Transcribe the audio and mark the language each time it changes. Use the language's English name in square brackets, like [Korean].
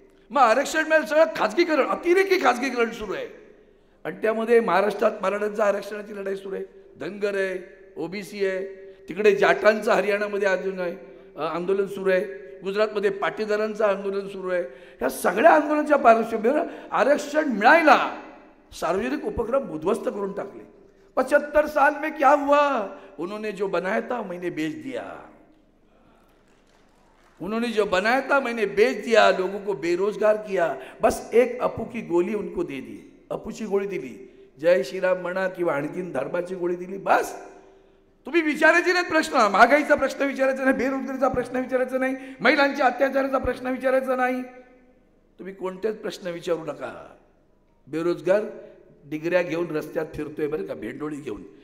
[Marathi] मग आरक्षण मिळेल सगळं खाजगीकरण, अतिरेकी खाजगीकरण सुरू आहे. आणि त्यामध्ये महाराष्ट्रात मराठ्यांचं आरक्षणाची लढाई सुरू आहे, धनगर आहे, ओबीसी आहे, तिकडे जाटांचं हरियाणामध्ये अजून आहे आंदोलन सुरू आहे, गुजरातमध्ये पाटीदारांचं आंदोलन सुरू आहे. ह्या सगळ्या आंदोलनाच्या पार्श्वभूमीवर आरक्षण मिळायला सार्वजनिक उपक्रम उद्ध्वस्त करून टाकले. [Hindi] 75 साल में क्या हुआ? उन्होंने जो बनाया था मैंने बेच दिया. उन्होंने जो बनाया था मैंने बेच दिया, लोगों को बेरोजगार किया. बस एक अपू की गोली उनको दे दी. [Marathi] अपूची गोळी दिली, जय श्रीराम म्हणा किंवा आणखीन धर्माची गोळी दिली. बस तुम्ही विचारायचे नाहीत प्रश्न. महागाईचा प्रश्न विचारायचा नाही, बेरोजगारीचा प्रश्न विचारायचा नाही, महिलांच्या अत्याचाराचा प्रश्न विचारायचा नाही. तुम्ही कोणतेच प्रश्न विचारू नका. बेरोजगार डिग्र्या घेऊन रस्त्यात फिरतोय बरं का, भेंडोळी घेऊन.